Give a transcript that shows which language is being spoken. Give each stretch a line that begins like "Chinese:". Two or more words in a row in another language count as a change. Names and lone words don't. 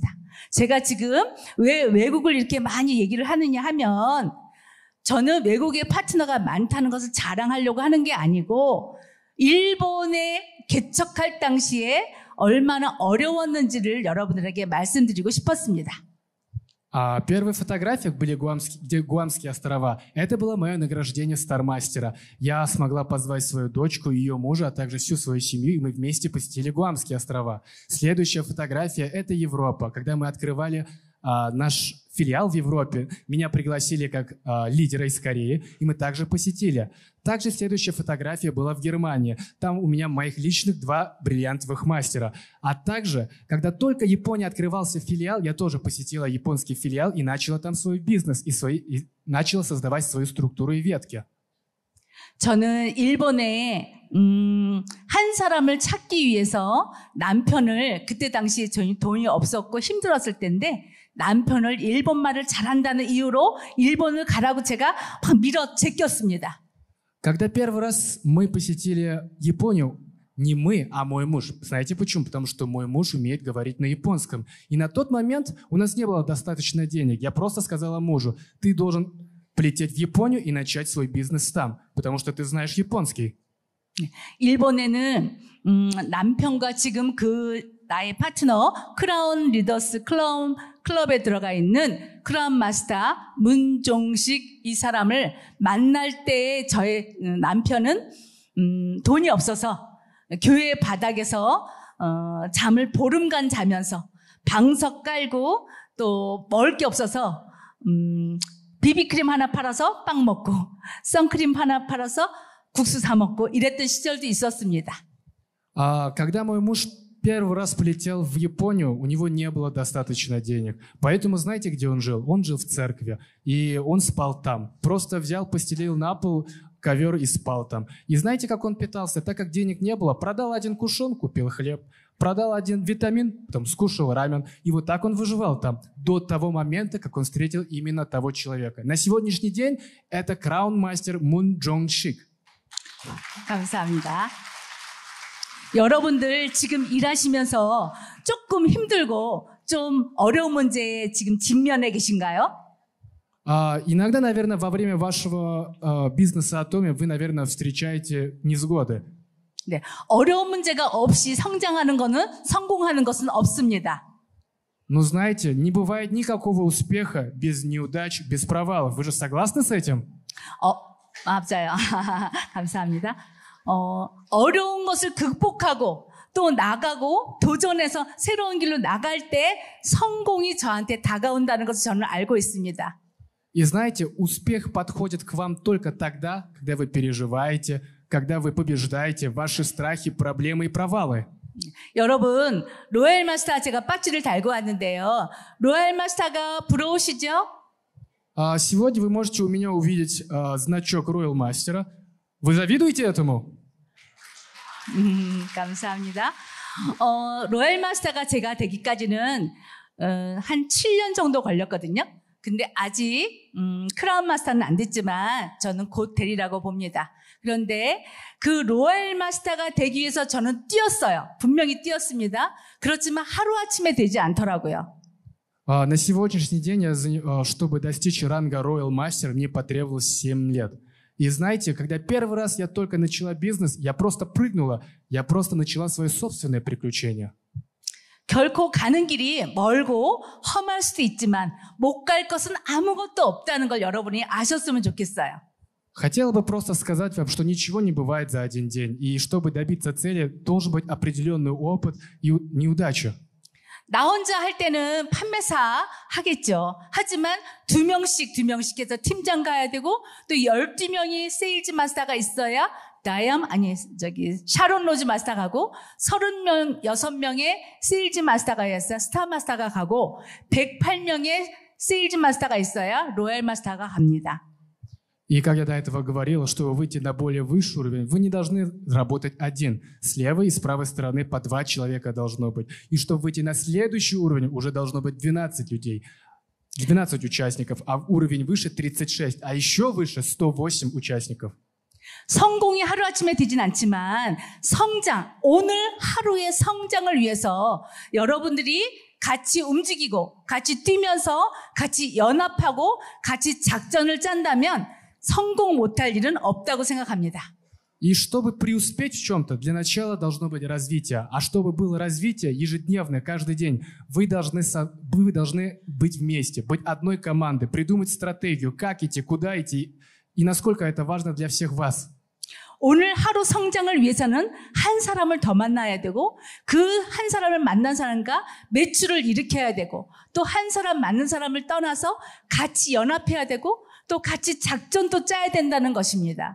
Korean: 제가 지금 왜 외국을 이렇게 많이 얘기를 하느냐 하면 저는 외국의 파트너가 많다는 것을 자랑하려고 하는 게 아니고 일본에 개척할 당시에 얼마나 어려웠는지를 여러분들에게 말씀드리고 싶었습니다.
Russian: Первые фотографии были где Гуамские острова. Это было мое награждение Стармастера. Я смогла позвать свою дочку, ее мужа, а также всю свою семью, и мы вместе посетили Гуамские острова. Следующая фотография – это Европа. Когда мы открывали наш филиал в Европе, меня пригласили как лидера из Кореи, и мы также посетили. Также следующая фотография была в Германии. Там у меня моих личных 2 бриллиантовых мастера. А также, когда только в Японии открывался филиал, я тоже посетила японский филиал и начала там свой бизнес, и начала создавать свою структуру и ветки.
Korean: 저는 일본에 한 사람을 찾기 위해서 남편을 그때 당시에 저희 돈이 없었고 힘들었을 때인데 남편을 일본말을 잘한다는 이유로 일본을 가라고 제가 막 밀어 제꼈습니다.
Russian: Когда первый раз мы посетили Японию, не мы, а мой муж. Знаете почему? Потому что мой муж умеет говорить на японском. И на тот момент у нас не было достаточно денег. Я просто сказала мужу, ты должен полететь в Японию и начать свой бизнес там, потому что ты знаешь японский.
Korean: 일본에는 남편과 지금 그 나의 파트너 크라운 리더스 클럽에 들어가 있는 크라운 마스터 문종식 이 사람을 만날 때 저의 남편은 돈이 없어서 교회 바닥에서 잠을 보름간 자면서 방석 깔고 또 먹을 게 없어서 비비크림 하나 팔아서 빵 먹고 선크림 하나 팔아서 국수 사 먹고 이랬던 시절도 있었습니다.
Russian: Когда мой муж первый раз полетел в Японию, у него не было достаточно денег. Поэтому знаете, где он жил? Он жил в церкви, и он спал там. Просто взял, постелил на пол ковер и спал там. И знаете, как он питался? Так как денег не было, продал один кушон, купил хлеб. Продал один витамин, потом скушал рамен. И вот так он выживал там до того момента, как он встретил именно того человека. На сегодняшний день это краун-мастер Мун Джонг Шик.
Korean: 감사합니다. 여러분들 지금 일하시면서 조금 힘들고 좀 어려운 문제에 지금 직면해 계신가요?
Russian: Иногда, наверное, во время вашего бизнеса Atomy вы, наверное, встречаете невзгоды.
Korean: 네, 어려운 문제가 없이 성장하는 것은 성공하는 것은 없습니다.
Russian: Но знаете, не бывает никакого успеха без неудач, без провалов. Вы же согласны с этим?
Korean: 맞아요. 감사합니다. 어려운 것을 극복하고 또 나가고 도전해서 새로운 길로 나갈 때 성공이 저한테 다가온다는 것을 저는 알고 있습니다.
Russian: И знаете, успех подходит к вам только тогда, когда вы переживаете, когда вы побеждаете ваши страхи, проблемы и провалы.
Korean: 여러분, 로얄 마스터 제가 배지를 달고 왔는데요. 로얄 마스터가 부러우시죠?
Russian: Сегодня вы можете у меня увидеть значок Royal Master. Вы завидуете этому?
Korean: 감사합니다. 로얄 마스터가 제가 되기까지는 한 7년 정도 걸렸거든요. 근데 아직 크라운 마스터는 안 됐지만 저는 곧 되리라고 봅니다. 그런데 그 로얄 마스터가 되기 위해서 저는 뛰었어요. 분명히 뛰었습니다. 그렇지만 하루아침에 되지 않더라고요.
Russian: На сегодняшний день, чтобы достичь ранга Royal Master, мне потребовалось 7 лет. И знаете, когда первый раз я только начала бизнес, я просто прыгнула, я просто начала свое собственное приключение.
Korean: 결코 가는 길이 멀고 험할 수도 있지만 못 갈 것은 아무것도 없다는 걸 여러분이 아셨으면 좋겠어요.
Russian: Хотела бы просто сказать вам, что ничего не бывает за один день. И чтобы добиться цели, должен быть определенный опыт и неудача.
Korean: 나 혼자 할 때는 판매사 하겠죠. 하지만 두 명씩 해서 팀장 가야 되고 또 12명이 세일즈 마스터가 있어야 샤론 로즈 마스터 가고 36명의 세일즈 마스터가 있어야 스타 마스터가 가고 108명의 세일즈 마스터가 있어야 로얄 마스터가 갑니다.
Russian: И как я до этого говорил, чтобы выйти на более высший уровень, вы не должны работать один. С левой и с правой стороны по 2 человека должно быть. И чтобы выйти на следующий уровень, уже должно быть 12 людей, 12 участников, а уровень выше 36, а еще выше 108 участников.
Korean: 성공이 하루아침에 되진 않지만 오늘 하루의 성장을 위해서 여러분들이 같이 움직이고 같이 뛰면서 같이 연합하고 같이 작전을 짠다면 성공 못할 일은 없다고 생각합니다.
Russian: И чтобы преуспеть в чем-то, для начала должно быть развитие. А чтобы было развитие ежедневное, каждый день, вы должны быть вместе, быть одной командой, придумать стратегию, как идти, куда идти, и насколько это важно для всех вас.
Korean: 오늘 하루 성장을 위해서는 한 사람을 더 만나야 되고 그 한 사람을 만난 사람과 매출을 일으켜야 되고 또 한 사람 만난 사람을 떠나서 같이 연합해야 되고 또 같이 작전도 짜야 된다는 것입니다.